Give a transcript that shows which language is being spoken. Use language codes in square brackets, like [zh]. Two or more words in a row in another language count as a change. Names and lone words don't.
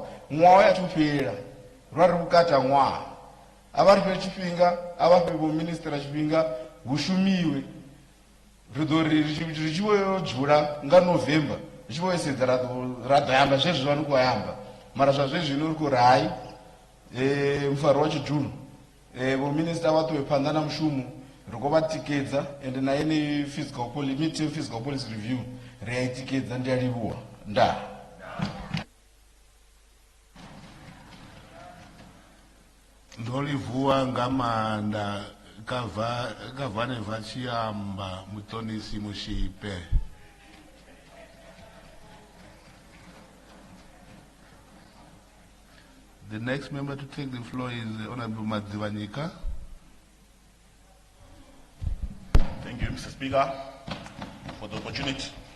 [ve] ṅwaha ya thu fhela ro ri vhukati ha ṅwaha a vha ri fhe tshifhinga a vha fhe vho ministra tshifhinga hu shumiwe ri ḓo ri tshi vho dzula nga November ri tshi vho sedza ra ḓo amba zwezwi zwa ni khou amba mara zwa zwezwino ri khou ri hayi mfaro wa tshidulo vho minista vha ṱuwe phanḓa na mushumo ri khou vha tikedza ende na yeneyi [en] midterm fiscal policy review [ve] ri a i tikedza ndi a livhuwa ndaa. Ndo livhuwa nga maanḓa ka vhane vha tshi amba muṱonisi Mushipe. [en] The next member to take the floor is Honorable Madzivanyika. Thank you, Mr. Speaker, for the opportunity.